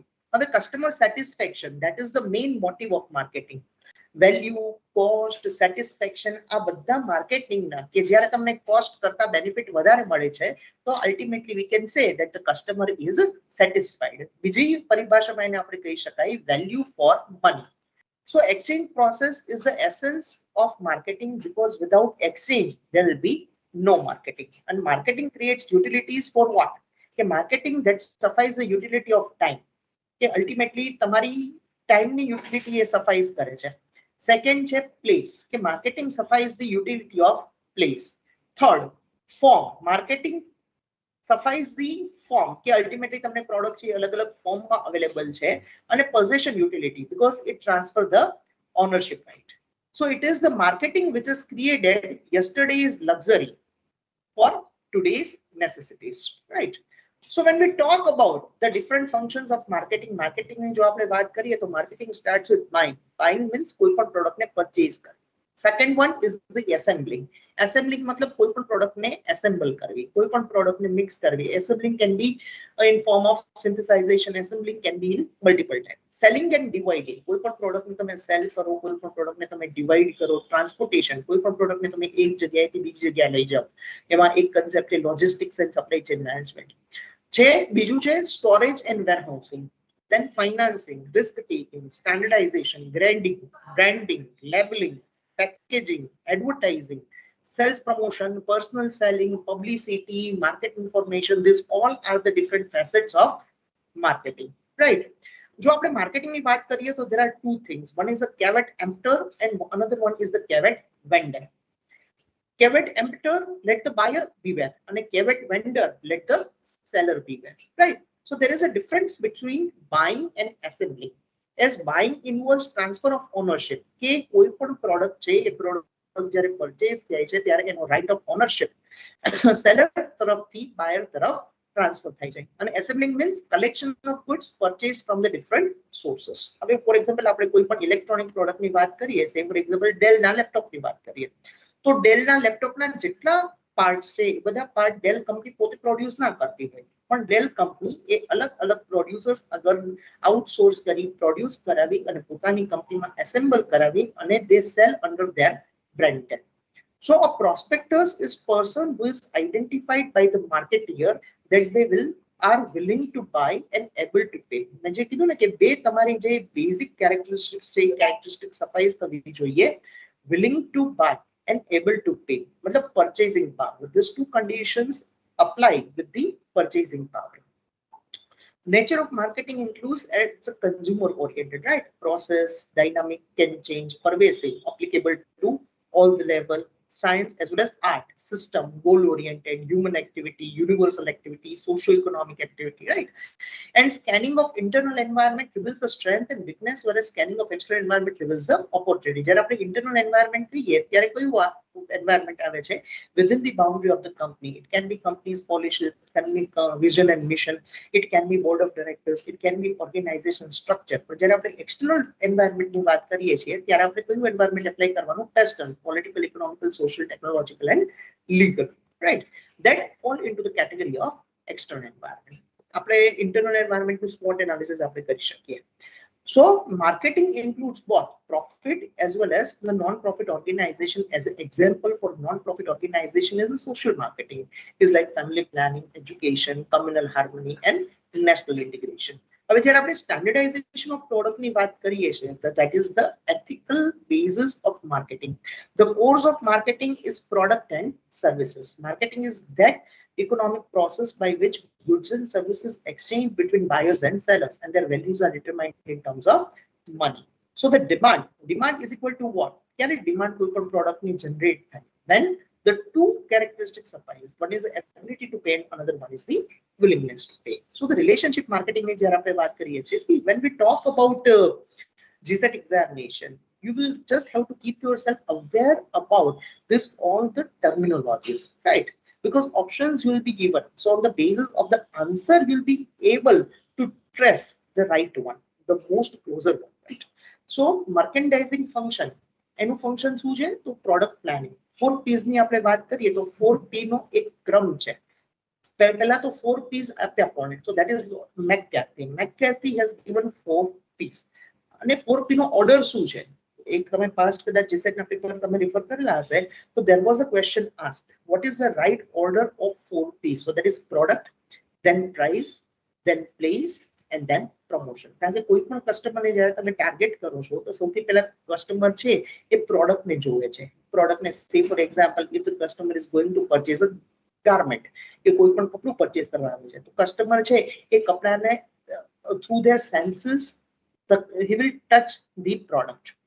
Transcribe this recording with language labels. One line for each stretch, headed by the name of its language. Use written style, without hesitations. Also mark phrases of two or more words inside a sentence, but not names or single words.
English: હવે customer satisfaction, that is the main motive of marketing. value, cost, satisfaction
Gujarati: આ બધા માર્કેટિંગના કે જ્યારે તમને કોસ્ટ કરતા બેનિફિટ વધારે મળે છે તો
English: ultimately we can say that the customer is satisfied.
Gujarati: બીજી પરિભાષામાં એને આપણે કહી શકાય
English: value for money. So exchange process is the essence of marketing, because without exchange there will be no marketing. And marketing creates utilities for what? કે marketing that suffices the utility of time.
Gujarati: કે ultimately તમારી ટાઈમની યુટિલિટી એ સફાઈઝ કરે છે.
English: સેકન્ડ છે પ્લેસ, કે marketing suffices the utility of place. third, form. marketing suffices the form,
Gujarati: કે અલ્ટિમેટલી તમને પ્રોડક્ટ છે અલગ અલગ ફોર્મમાં અવેલેબલ છે.
English: અને possession utility, because it transfer the ownership right. so it is the marketing which is created yesterday's luxury for today's necessities, right? So when we talk about the different functions of marketing
Gujarati: ની જો આપણે વાત કરીએ તો
English: marketing starts with buying. Buying means
Gujarati: કોઈ પણ પ્રોડક્ટને પરચેઝ કરવી.
English: second one is the assembling.
Gujarati: એસેમ્બલિંગ મતલબ કોઈ પણ પ્રોડક્ટને એસેમ્બલ કરવી, કોઈ પણ પ્રોડક્ટને મિક્સ કરવી.
English: assembling can be in form of synthesization, assembling can be in multiple time. selling and dividing,
Gujarati: કોઈ પણ પ્રોડક્ટને તમે સેલ કરો, કોઈ પણ પ્રોડક્ટને તમે ડિવાઇડ કરો. ટ્રાન્સપોર્ટેશન, કોઈ પણ પ્રોડક્ટને તમે એક જગ્યાએથી બીજી જગ્યાએ લઈ જાઓ. એમાં એક કન્સેપ્ટ છે
English: logistics and supply chain management
Gujarati: છે. બીજું છે
English: storage and warehousing. then financing, risk taking, standardization, branding, labeling, packaging, advertising, sales promotion, personal selling, publicity, market information. These all are the different facets of marketing, right?
Gujarati: જો આપણે માર્કેટિંગની વાત કરીએ તો
English: there are two things. One is the caveat emptor and another one is the caveat vendor. Caveat emptor, let the buyer beware, and a caveat vendor, let the seller beware, right? So there is a difference between buying and assembling. As buying involves transfer of ownership,
Gujarati: કે કોઈ પણ પ્રોડક્ટ છે એ પ્રોડક્ટ જ્યારે પરચેઝ થાય છે ત્યારે એનો
English: right of ownership
Gujarati: સેલર તરફથી બાયર તરફ ટ્રાન્સફર થાય છે.
English: અને assembling means collection of goods purchase from the different sources.
Gujarati: હવે
English: for example
Gujarati: આપણે કોઈ પણ ઇલેક્ટ્રોનિક પ્રોડક્ટની વાત કરીએ,
English: say for example
Gujarati: ડેલના લેપટોપની વાત કરીએ તો ડેલના લેપટોપના જેટલા પાર્ટ છે એ બધા પાર્ટ ડેલ કંપની પોતે પ્રોડ્યુસ ના કરતી હોય, પણ ડેલ કંપની એ અલગ અલગ પ્રોડ્યુસર્સ અગર આઉટસોર્સ કરી પ્રોડ્યુસ કરાવી અને પોતાની કંપનીમાં એસેમ્બલ કરાવી અને
English: they sell under their brand tag. So a prospectus is person who is identified by the marketeer that they are willing to buy and able to pay.
Gujarati: મેં જે કીધું ને કે બે તમારી જે
English: basic characteristics
Gujarati: છે કેરેક્ટરિસ્ટિક સફાઈ થવી જોઈએ,
English: willing to buy and able to pay मतलब purchasing power. These two conditions apply with the purchasing power. Nature of marketing includes it's a consumer oriented, right? Process, dynamic, can change, pervasive, applicable to all the level, science as well as art, system, goal oriented, human activity, universal activity, socio-economic activity, right? And scanning of internal environment reveals the strength and weakness, whereas scanning of external environment reveals the opportunity.
Gujarati: જ્યારે આપણે
English: internal environment
Gujarati: કહીએ ત્યારે કયું environment આવે છે
English: within the boundary of the company. It can be company's policy, it can be vision and mission, it can be board of directors, it can be organization structure.
Gujarati: પણ જ્યારે આપણે
English: external environment
Gujarati: ની વાત કરીએ છીએ ત્યારે આપણે કયું environment apply કરવાનું?
English: External, political, economical, social, technological and legal, right? That fall into the category of external environment.
Gujarati: આપણે
English: internal environment
Gujarati: નું
English: SWOT analysis
Gujarati: આપણે કરી શકીએ.
English: So marketing includes both profit as well as the non-profit organization. As an example for non-profit organization is the social marketing, is like family planning, education, communal harmony and national integration.
Gujarati: હવે જ્યારે આપણે
English: standardization of product
Gujarati: ની વાત કરીએ છીએ,
English: that is the ethical basis of marketing. The course of marketing is product and services. Marketing is that economic process by which goods and services exchange between buyers and sellers, and their values are determined in terms of money. So the demand is equal to what? Can it demand
Gujarati: કોઈ પણ product ની generate થાય
English: when the two characteristics suffice? One is the ability to pay and another one is the willingness to pay. So the relationship marketing
Gujarati: ની જ્યારે આપણે વાત કરીએ છીએ,
English: see when we talk about Gset examination, you will just have to keep yourself aware about this all the terminologies, right? Because options will be given. So on the basis of the answer, you'll be able to trace the right one, the most closer one, right? So merchandising function,
Gujarati: એનું function શું છે? તો
English: product planning.
Gujarati: 4Ps ની આપણે વાત કરીએ તો 4P નો એક ક્રમ છે. પહેલા તો 4Ps આપ્યા કોણે?
English: So that is McCarthy. McCarthy has given 4Ps.
Gujarati: અને 4P નો order શું છે? એક તમે past કદાચ Gset ના પેપર તમે રેફર કરેલા હશે,
English: so there was a question asked, what is the right order of 4Ps? So that is product, then price, then place and then promotion.
Gujarati: કારણ કે કોઈ પણ કસ્ટમરને જ્યારે તમે ટાર્ગેટ કરો છો તો સૌથી પહેલા કસ્ટમર છે એ પ્રોડક્ટ ને જોવે છે.
English: પ્રોડક્ટ ને say for example if the customer is going to purchase a garment,
Gujarati: કે કોઈ પણ કપડું પરચેસ કરવા આવે છે તો કસ્ટમર છે એ કપડાને
English: through their senses he will touch the product.